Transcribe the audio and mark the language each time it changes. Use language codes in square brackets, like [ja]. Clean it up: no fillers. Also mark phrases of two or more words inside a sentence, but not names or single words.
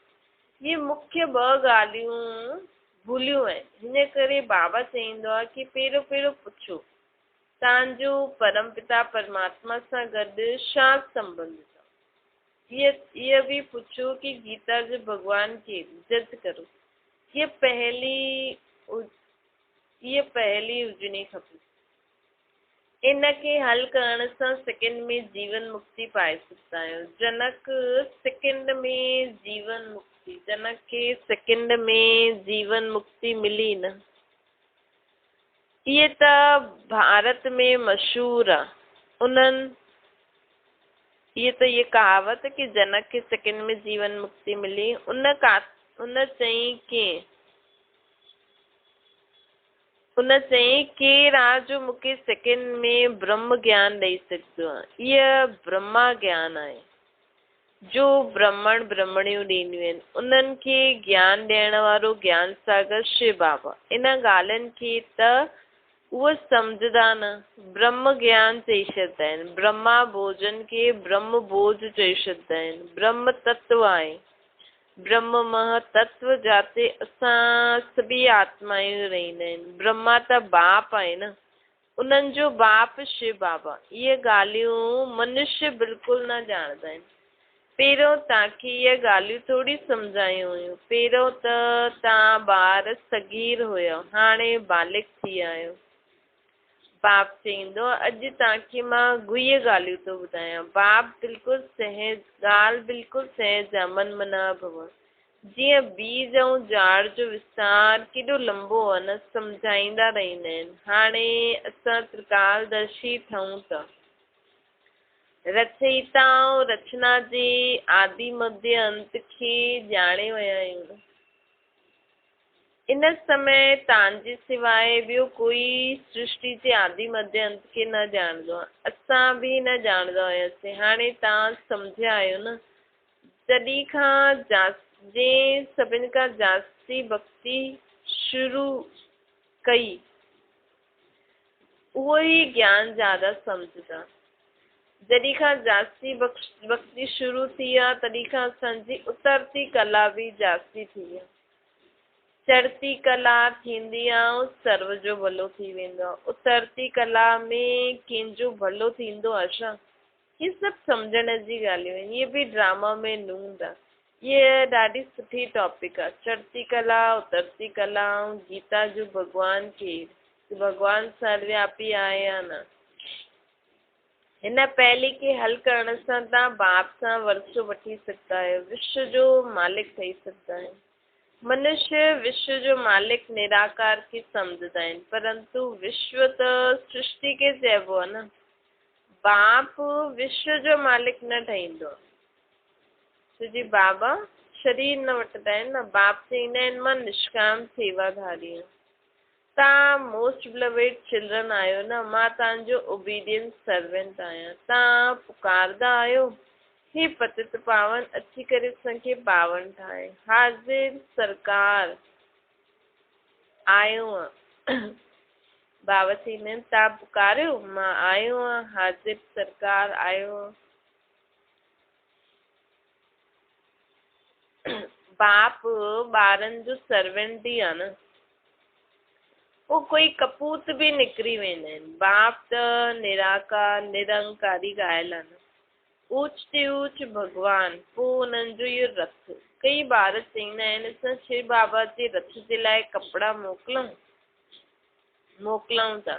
[sd] इहे मुख्य ॿ ॻाल्हियूं भुलियूं आहिनि। हिन करे बाबा चईंदो आहे कि पहिरियों पुछो तव्हांजो परमपिता परमात्मा सां गॾु छा संबंध अथव। इहा भी पुछो कि गीता जो भॻवान खे इज़त करो। ये पहली हुजणी खपे। इन खे हल करण सां सेकंड में जीवन मुक्ति पाए सघंदा आहियो। जनक सेकंड में जीवन मुक्ति, जनक खे सेकंड में जीवन मुक्ति मिली न। इहे त भारत में मशहूर आहे। ये कहावत कि जनक खे सेकंड में जीवन मुक्ति मिली, उन चई केरु आहे जो मूंखे सेकंड में ब्रह्म ज्ञान ॾेई सघंदो आहे। इहा ब्रह्मा ज्ञान आहे जो ब्रह्मण ब्रह्मणियूं ॾींदियूं आहिनि। उन्हनि खे ज्ञान ॾियण वारो ज्ञान सागर शिव बाबा। इन ॻाल्हियुनि खे त उहे सम्झंदा न। ब्रह्म ज्ञान चई छॾंदा आहिनि। ब्रह्मा भोजन खे ब्रह्म भोज चई छॾंदा आहिनि। ब्रह्म तत्व आहे। ब्रह्म महतत्व जाते असां सभी आत्मायूं रहंदा आहिनि। ब्रह्मा त बाप आहे न, उन्हनि जो बाप शिव बाबा। इहे ॻाल्हियूं मनुष्य बिल्कुलु न ॼाणंदा आहिनि। पहिरियों तव्हांखे इहे ॻाल्हियूं थोरी सम्झायूं हुयूं। पहिरियों त तव्हां ॿार सगीर हुयो, हाणे बालिक थी विया आहियो। बाप चईंदो अॼु तव्हांखे मां गुह्य ॻाल्हियूं थो ॿुधायां। बाप बिल्कुलु सहज आहे। [sa] मन मना भव। [sd] जीअं बीज ऐं झाड़ जो विस्तार केॾो लंबो आहे न, सम्झाईंदा रहंदा आहिनि। हाणे असां त्रिकालदर्शी ठहूं था। रचयिता ऐं रचना जे आदि मध्य अंत खे ॼाणे विया आहियूं। इन समय तव्हांजे सिवाय ॿियो कोई सृष्टि जे आदि मध्य अंत खे न ॼाणंदो आहे। असां बि न ॼाणंदा हुआसीं, हाणे तव्हां सम्झिया आहियो न। जॾहिं खां जंहिं सभिनि खां जास्ती भक्ति शुरू कई, उहो ई ज्ञान ज्यादा सम्झदा। जॾहिं खां जास्ती भक्ति शुरू थी आहे, तॾहिं खां असांजी उतरती कला बि जास्ती थी आहे। चढ़ती कला थींदी आहे, सर्व जो भलो थी वेंदो आहे। उतरती कला में कंहिंजो भलो थींदो आहे छा? ये सभु सम्झण जी ॻाल्हियूं आहिनि। इहे बि ड्रामा में नूंद आहे। इहे ॾाढी सुठी टॉपिक आहे। चढ़ती कला, उतरती कला ऐं गीता जो भॻवानु केरु, भॻवानु सर्वव्यापी आहे या न। हिन पहले खे हल करण सां तव्हां बाप सां वरसो वठी सघंदा आहियो, विश्व जो मालिक ठही सघंदा आहियो। मनुष्य विश्व जो मालिक निराकार खे सम्झंदा आहिनि, परंतु विश्व त सृष्टि खे चइबो आहे न। बाप विश्व जो मालिक न ठहींदो, छोजी बाबा शरीर न वठंदा आहिनि न। बाप चईंदा आहिनि मां निष्काम सेवाधारी आहियां। तव्हां [en] most beloved children [sd] आहियो न, मां तव्हांजो [en] obedient servant [sd] आहियां। तव्हां पुकारंदा आहियो, हे पतित पावन अची करे असांखे पावन ठाहे। हाज़िर सरकार आयो आहे। बाबा चईंदा आहिनि तव्हां पुकारियो, मां आयो आहियां। हाज़िर सरकार आयो आहे। बाप ॿारनि जो सर्वेंट ई आहे न। वो कोई कपूत बि निकिरी वेंदा आहिनि। बाप त निराकार निरंकारी ॻाल्हि आहे न। ऊच ते ऊच भॻवान, पोइ उन्हनि जो इहो रथ। कई ॿार चईंदा आहिनि असां शिव बाबा जे रथ जे लाइ कपिड़ा मोकिलऊं था।